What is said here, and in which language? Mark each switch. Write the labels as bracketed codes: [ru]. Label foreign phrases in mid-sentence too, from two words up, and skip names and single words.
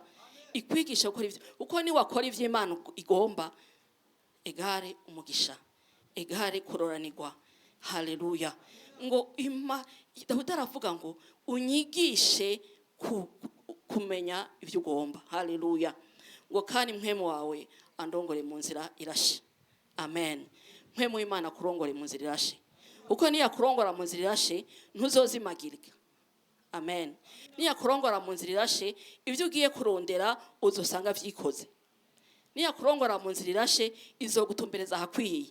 [rn] Ikwigishe gukora ibyo, uko ni wakora ibyo Imana igomba, egare umugisha, egare kuroranirwa. Haleluya. Ngo Dawidi aravuga ngo unyigishe kumenya ibyo ugomba. Haleluya. Ngo kandi mwemu wawe andongore mu nzira irashe. Amen. Mwemu w'Imana kurongore mu nzira irashe, uko niya kurongora mu nzira irashe ntuzozimagirika. Amen. Niya kurongora mu nzira irashe ibyo ugiye kurondera uzosanga vyikoze. Niya kurongora mu nzira irashe izogutumbereza ahakwiye.